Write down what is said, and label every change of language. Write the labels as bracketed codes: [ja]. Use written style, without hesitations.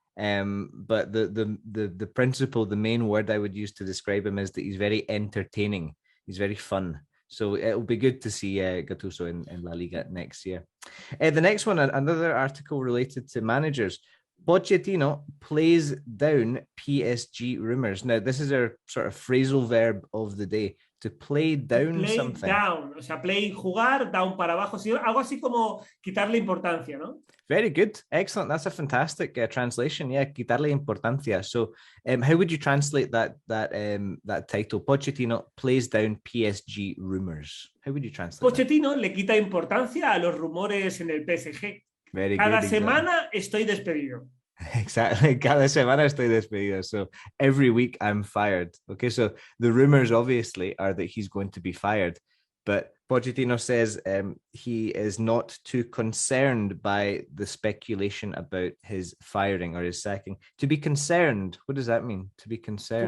[en] But the principle, the main word I would use to describe him is that he's very entertaining. He's very fun. So it'll be good to see Gattuso in La Liga next year. The next one, another article related to managers. Pochettino plays down PSG rumours. Now, this is our sort of phrasal verb of the day. To play down something. [es] Down, o sea, play, jugar, down para abajo, algo así como quitarle importancia, ¿no? [en] Very good, excellent. That's a fantastic translation. Yeah, [es] quitarle importancia. [en] So, how would you translate that title? Pochettino plays down PSG rumours. How would you translate? [es] Pochettino le quita importancia a los rumores en el PSG. [en] Very [es] Cada [en] good, [es] semana estoy despedido. [en] Exactly. [es] Cada semana estoy despedido. [en] So every week I'm fired. Okay, so the rumors obviously are that he's going to be fired, but Pochettino says he is not too concerned by the speculation about his firing or his sacking. To be concerned, what does that mean? To be concerned.